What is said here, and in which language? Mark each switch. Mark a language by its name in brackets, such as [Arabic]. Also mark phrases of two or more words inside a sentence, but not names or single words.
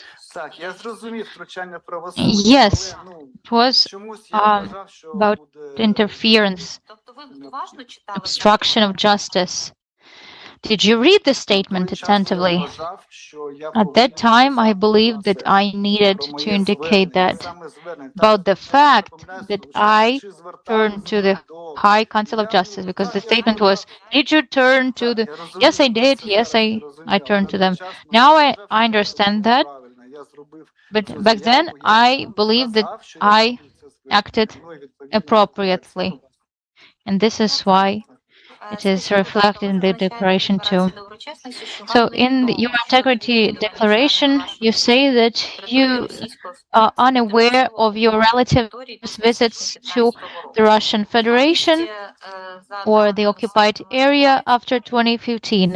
[Ukrainian] Так, я зрозумів втручання в правосуддя, [English] Yes, [Ukrainian] але, ну, [English] it was [Ukrainian] чомусь я вважав, що [English] about [Ukrainian] буде [English] interference, [Ukrainian] Тобто ви уважно читали [English] obstruction of justice. Did you read the statement [Ukrainian] той час я [English] attentively? [Ukrainian] вважав, що я [English] At that time, I [Ukrainian] повинен [English] believed that [Ukrainian] написати [English] I needed [Ukrainian] про [English] to [Ukrainian] моє [English] indicate [Ukrainian] звернення, [English] that [Ukrainian] саме звернення. [English] about the [Ukrainian] Так, [English] fact [Ukrainian] я помиляюсь, [English] that [Ukrainian] що [English] I [Ukrainian] чи звертались [English] turned to the [Ukrainian] до- [English] High Council of [Ukrainian] Я, [English] Justice, [Ukrainian] ну, [English] because the [Ukrainian] так, я [English] statement [Ukrainian] вважав, [English] was, did you turn to [Ukrainian] так, [English] the... [Ukrainian] я розумію, [English] Yes, I [Ukrainian] ви [English] did. [Ukrainian] це [English] Yes, [Ukrainian] зараз [English] I [Ukrainian] розуміли, [English] turned to [Ukrainian] але на [English] them. [Ukrainian] той час, ну, [English] Now [Ukrainian] я [English] I [Ukrainian] вважав, що [English] understand [Ukrainian] це [English] that, [Ukrainian] правильно. Я зробив [English] but [Ukrainian] цю [English] back then [Ukrainian] заяву, я [English] I believed that [Ukrainian] сказав, що я [English] I [Ukrainian] зроблю це звернення. [English] acted [Ukrainian] Ну, і відповідно [English] appropriately. [Ukrainian] апеляція. [English] And this is why it is reflected in the declaration too. So in your integrity declaration, you say that you are unaware of your relatives' visits to the Russian Federation or the occupied area after 2015.